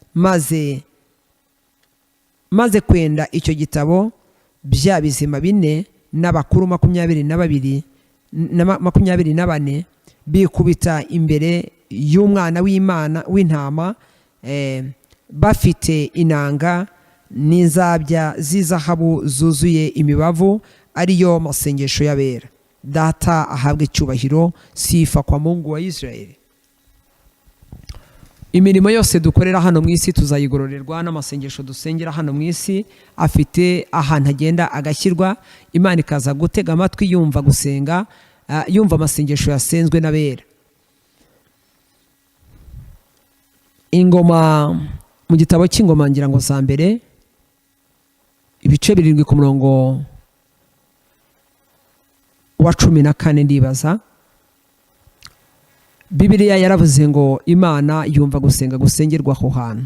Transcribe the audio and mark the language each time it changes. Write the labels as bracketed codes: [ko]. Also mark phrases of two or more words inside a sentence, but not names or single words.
[rw] maze kwenda icyo gitabo bya bizima 4 n'abakuru 24 bikubita imbere y'umwana w'Imana w'intama, bafite inanga n'inzabya z'izahabu zuzuye imibavu, ariyo masengesho y'abera. Data ahabwe icyubahiro, [sw] sifa kwa Mungu wa Israeli. [rw] Imirimo yose dukorera hano mu isi tuzayigororerwa, n'amasengesho dusengera hano mu isi afite ahantu agenda agashyirwa. Imana ikaza gutega amatwi yumva gusenga, yumva amasengesho yasenzwe n'abera. Ingoma mu gitabo cy'Ingoma ngira ngo za mbere ibice 7 ku murongo wa 14 ndibaza, Bibiliya yaravuze ngo Imana yumva gusenga gusengerwa aho hantu.